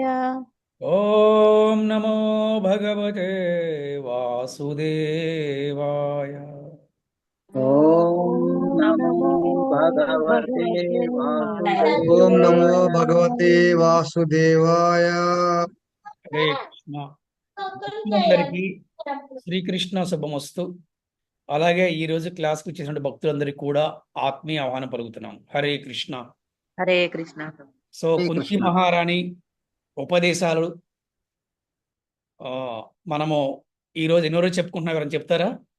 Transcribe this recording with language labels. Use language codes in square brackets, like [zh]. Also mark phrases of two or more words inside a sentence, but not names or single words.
[sa] ఓం నమో భగవతే వాసుదేవాయ. ఓం ఓం నమో నమో భగవతే భగవతే వాసుదేవాయ. ఓం నమో భగవతే వాసుదేవాయ. వాసుదేవాయ. హరే కృష్ణ. [te] భక్తులందరికీ శ్రీకృష్ణ శుభమస్తు. అలాగే ఈరోజు క్లాస్కి వచ్చేసిన భక్తులందరికీ కూడా ఆత్మీయ ఆహ్వానం పలుకుతున్నాం. [sa] హరే కృష్ణ. హరే కృష్ణ. సో హరే కుంతి కృష్ణ. [te] మహారాణి ఉపదేశాలు మనము ఈరోజు ఎన్నో రోజు చెప్పుకుంటున్నాం, ఎవరైనా చెప్తారా?